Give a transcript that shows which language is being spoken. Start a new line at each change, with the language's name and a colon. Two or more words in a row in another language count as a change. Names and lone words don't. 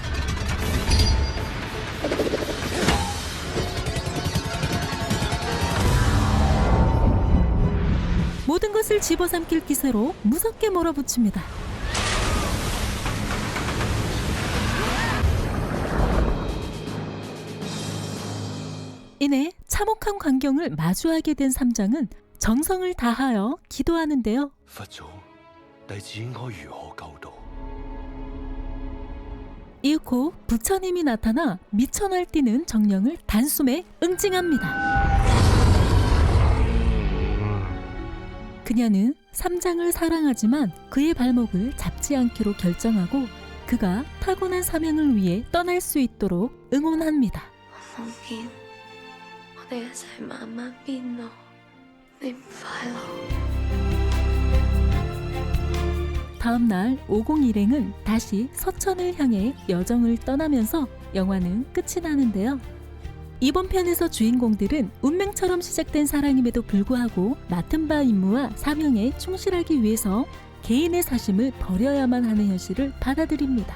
Korean: 모든 것을 집어삼킬 기세로 무섭게 몰아붙입니다. 이내 참혹한 광경을 마주하게 된 삼장은 정성을 다하여 기도하는데요.
Cantonese: 佛祖，弟子應該如何救度？
Korean: 이윽고 부처님이 나타나 미쳐 날뛰는 정령을 단숨에 응징합니다. 그녀는 삼장을 사랑하지만 그의 발목을 잡지 않기로 결정하고 그가 타고난 사명을 위해 떠날 수 있도록 응원합니다.
Cantonese: 夢見我哋一齊慢慢變老，你唔快樂。
Korean: 다음 날 50 일행은 다시 서천을 향해 여정을 떠나면서 영화는 끝이 나는데요. 이번 편에서 주인공들은 운명처럼 시작된 사랑임에도 불구하고 맡은 바 임무와 사명에 충실하기 위해서 개인의 사심을 버려야만 하는 현실을 받아들입니다.